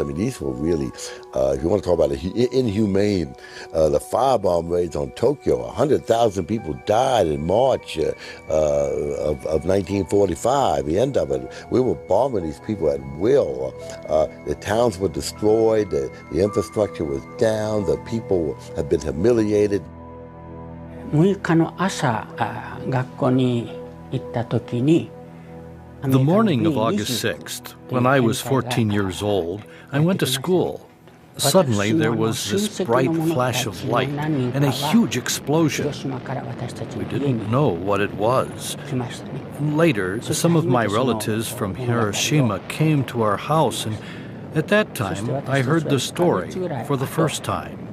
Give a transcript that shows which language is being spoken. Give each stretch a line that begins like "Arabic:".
English: I mean, these were really, if you want to talk about inhumane, the firebomb raids on Tokyo. 100,000 people died in March of 1945. The end of it, we were bombing these people at will. The towns were destroyed. The infrastructure was down. The people had been humiliated.
Japanese: 6日の朝、学校に行った時に
English: The morning of August 6th, when I was 14 years old, I went to school. Suddenly, there was this bright flash of light and a huge explosion. We didn't know what it was. Later, some of my relatives from Hiroshima came to our house, and at that time, I heard the story for the first time.